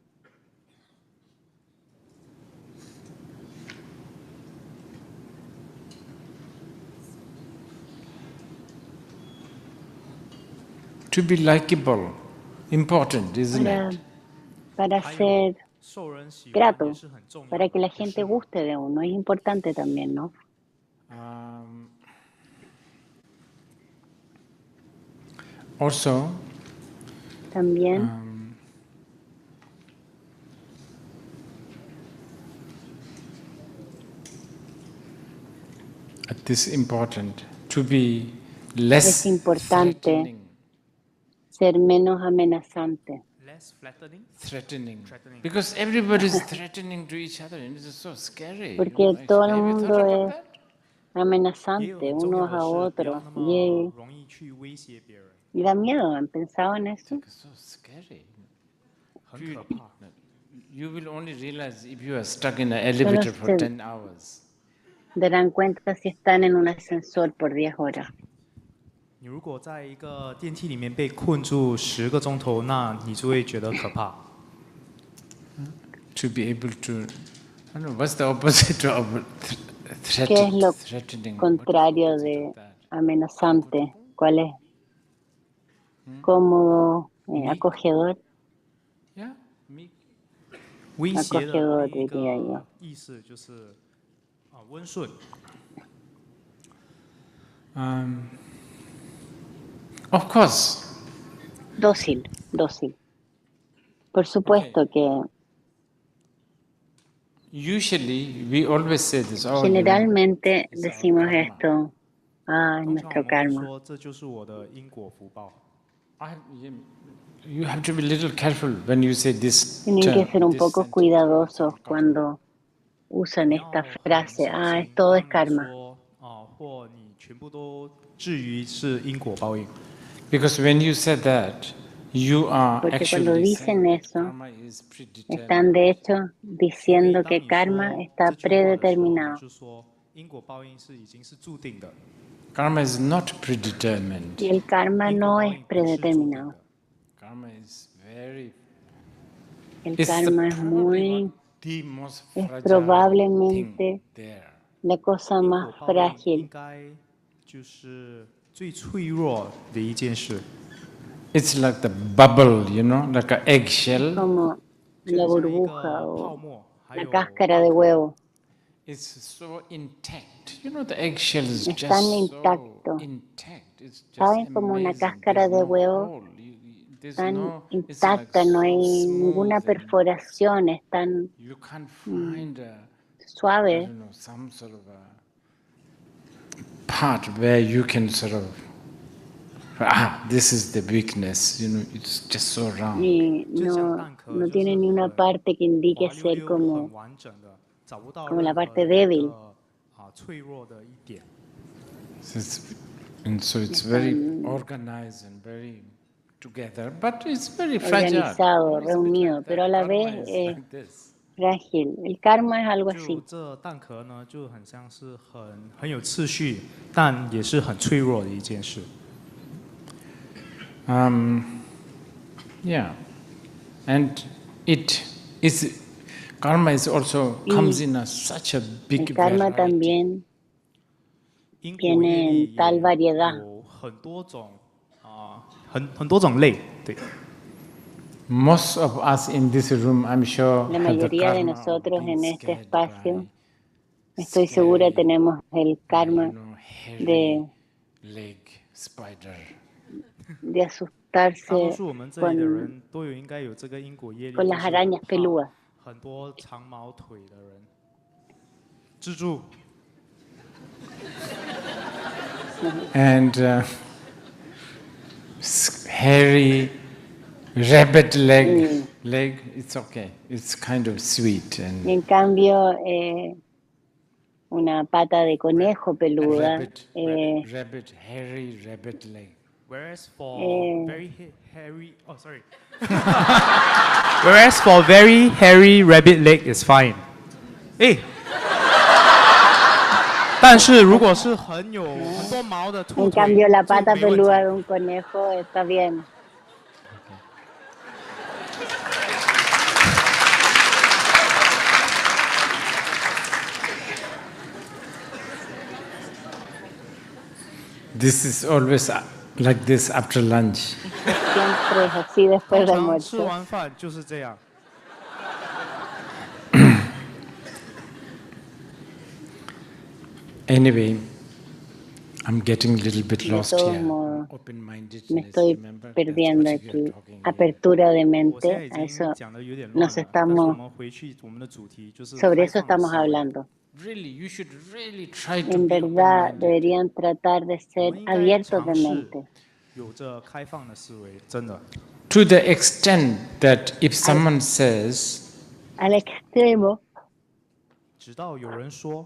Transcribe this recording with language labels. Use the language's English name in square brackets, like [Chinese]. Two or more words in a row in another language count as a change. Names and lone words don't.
[English] to be likable, important, isn't it? [Spanish] para [Chinese] 还有 [Spanish] ser [Chinese] 受人喜欢也 [Spanish] grato, [Chinese] 是很重要 [Spanish] para [Chinese] 的， [Spanish] que la [Chinese] 不是 [Spanish] gente [Chinese] 吗？ [Spanish] guste de uno, es importante también, ¿no? [English] Also, [Spanish] También [English] this important to be [Spanish] es [English] less [Spanish] importante [English] threatening. [Spanish] ser menos amenazante, [English] Less flattening. Threatening. Threatening. Because everybody is threatening to each other, and it's so scary. [Spanish] porque todo el [English] Have you thought [Spanish] mundo [English] about [Spanish] es [English] that? [Chinese] 也有 [Spanish] amenazante [Chinese] 很重要 [Spanish] unos [Chinese] 的 [Spanish] a [Chinese] 是，不要 [Spanish] otros [Chinese] 那 [Spanish] y, [Chinese] 么容易去威胁别人， [Spanish] y da miedo. ¿Han pensado en [English] It's [Spanish] eso? [English] like so scary. [Chinese] 很可怕。 [English] You will only realize if you are stuck in an [Spanish] Solo [English] elevator for [Spanish] se [English] 10 hours. [Spanish] darán cuenta si están en un ascensor por 10 horas. [Chinese] 你如果在一个电梯里面被困住10个钟头，那你就会觉得可怕。 [English] To be able to, I don't know, what's the opposite of [Spanish] ¿Qué es lo [English] threatening? [Spanish] contrario de amenazante? ¿Cuál es? Cómodo, acogedor, [English] Yeah, meek. [Chinese] 威胁的 [Spanish] acogedor [Chinese] 另一 [Spanish] diría yo. [Chinese] 个意思就是温顺。 [English] Of course. [Spanish] Dócil, dócil. Por supuesto que [English] Usually, we always say this. Oh, you know, [Spanish] generalmente [English] it's our [Spanish] decimos [English] karma. [Spanish] esto, es [Chinese] 通常我 [Spanish] nuestro [Chinese] 们会 [Spanish] karma. [Chinese] 说，这就是我的因果福报。 [English] You have to be a little careful when you say this. [Spanish] Tienen que ser un [English] this [Spanish] poco [English] sentence. [Spanish] cuidadosos cuando usan [Chinese] 你要 [Spanish] esta [Chinese] 很 [Spanish] frase, [Chinese] 小心 [Spanish] todo es [Chinese] 当你 [Spanish] karma. [Chinese] 说或你全部都置于是因果报应。 [English] Because when you said that, you are [Spanish] Porque cuando [English] actually [Spanish] dicen [English] saying that [Spanish] eso, [English] karma is predetermined. [Spanish] están de hecho [Chinese] 因为 [Spanish] diciendo [Chinese] 当 [Spanish] que [Chinese] 你 [Spanish] karma [Chinese] 说 [Spanish] está [Chinese] 这句话的时候，你 [Spanish] predeterminado. [Chinese] 就说因果报应是已经是注定的， [English] Karma is not predetermined. [Spanish] Y el karma [Chinese] 因果 [Spanish] no [Chinese] 报 [Spanish] es [Chinese] 应不是注定 [Spanish] predeterminado. [Chinese] 的。 [English] Karma is very. [Spanish] El [English] It's [Spanish] karma es [English] probably [Spanish] muy, [English] one the most [Spanish] es [English] fragile [Spanish] probablemente [English] thing there. [Spanish] la cosa [Chinese] 因 [Spanish] más [Chinese] 果报应应 [Spanish] frágil. [Chinese] 该就是最脆弱的一件事， [English] It's like the bubble, you know, like an eggshell. [Spanish] Como [Chinese] 就 [Spanish] la [Chinese] 很像一 [Spanish] burbuja [Chinese] 个泡 [Spanish] o [Chinese] 沫，还 [Spanish] la [Chinese] 有 [Spanish] cáscara de [Chinese] 蚌壳 [Spanish] huevo. [English] It's so intact. You know, the eggshell is [Spanish] Es [English] just [Spanish] tan [English] so [Spanish] intacto. [English] intact. It's just [Spanish] ¿Saben? Como una [English] amazing. [Spanish] cáscara [English] There's [Spanish] de [English] no [Spanish] huevo [English] hole. There's [Spanish] tan [English] no. It's like [Spanish] intacta, no [English] so [Spanish] hay [English] smooth [Spanish] ninguna [English] and [Spanish] perforación, es tan [English] you can't find I [Spanish] suave. [English] don't know, some sort of a part where you can sort of this is the weakness. You know, it's just so round. [Spanish] Y [Chinese] 就像 [Spanish] no, [Chinese] 蛋壳 [Spanish] no [Chinese] 就是 [Spanish] tiene ni una [Chinese] 很 [Spanish] parte que indique [Chinese] 滑溜 [Spanish] ser [Chinese] 溜、 [Spanish] como [Chinese] 很完整的，找不到 [Spanish] como la [Chinese] 任何 [Spanish] parte [Chinese] 的一 [Spanish] débil. [Chinese] 个脆弱的一点。 [English] And so it's very organized and very together, but it's very fragile. [Spanish] Organizado, [English] It's a bit [Spanish] reunido, [English] like [Spanish] pero a [English] that. [Spanish] la [English] Karma [Spanish] vez [English] is [Spanish] es [English] like this. [Spanish] frágil. El karma es algo [Chinese] 就 [Spanish] así. [Chinese] 这蛋壳呢，就很像是很有次序，但也是很脆弱的一件事。 [English] Yeah, and it is karma is also comes in such a [Spanish] El [English] big [Spanish] karma [English] variety. [Spanish] también [Chinese] 因果业力 [Spanish] tiene tal variedad. [Chinese] 有很多种很多种类，对。 [English] Most of us in this room, I'm sure, [Spanish] La [English] have the [Spanish] mayoría de [English] karma of [Spanish] nosotros [English] being [Spanish] en este [English] scared [Spanish] espacio, [English] by [Spanish] estoy segura, [English] scary, [Spanish] tenemos el karma [English] hairy, [Spanish] de [English] leg spider. [Spanish] de [Chinese] 大多 [Spanish] asustarse [Chinese] 数我们这里的 [Spanish] con, [Chinese] 人都应该有这个因果业力， [Spanish] con [Chinese] 就 [Spanish] las [Chinese] 是 [Spanish] arañas [Chinese] 怕 [Spanish] peludas. [Chinese] 很多长毛腿的人。蜘蛛 [English] And hairy rabbit leg, it's okay. It's kind of sweet. [Spanish] Y [English] And [Spanish] en cambio, una pata de conejo peluda, [English] hairy rabbit leg. Whereas for Eh. very hairy, oh sorry. Whereas for very hairy rabbit leg is fine. [Chinese] 哎，但是如果是很多毛的 [Spanish] en [Chinese] 兔腿， [Spanish] cambio la [Chinese] 就 [Spanish] pata [Chinese] 没问 [Spanish] peluda [Chinese] 题。 [Spanish] de un conejo está bien. [English] This is always like this after lunch. [Spanish] Siempre es así después [Chinese] 通 [Spanish] del [Chinese] 常吃 [Spanish] almuerzo. [Chinese] 完饭就是这样。 [English] Anyway, I'm getting a little bit [Spanish] De [English] lost [Spanish] todos [English] here. [Spanish] modos, me [English] Open-mindedness, [Spanish] estoy [English] remember, that's [Spanish] perdiendo [English] what you're [Spanish] aquí. [English] talking here. [Spanish] Apertura de [Chinese] 我现在 [Spanish] mente, [Chinese] 已 [Spanish] a [Chinese] 经 [Spanish] eso, [Chinese] 讲的有点 [Spanish] nos [Chinese] 乱了，但是我 [Spanish] estamos, [Chinese] 们回去我们的主题就是 [Spanish] sobre [Chinese] 开 [Spanish] eso [Chinese] 放的 [Spanish] estamos [Chinese] 思维。 [Spanish] hablando. [English] Really, you should really try to [Spanish] En [English] be [Spanish] verdad, [English] open-minded. [Spanish] deberían tratar de [Chinese] 我 [Spanish] ser [Chinese] 们应该 [Spanish] abiertos de [Chinese] 尝试 [Spanish] mente. [Chinese] 有着开放的思维，真的。 [English] To the extent that if someone says, [Spanish] Al extremo, [Chinese] 直到有人说，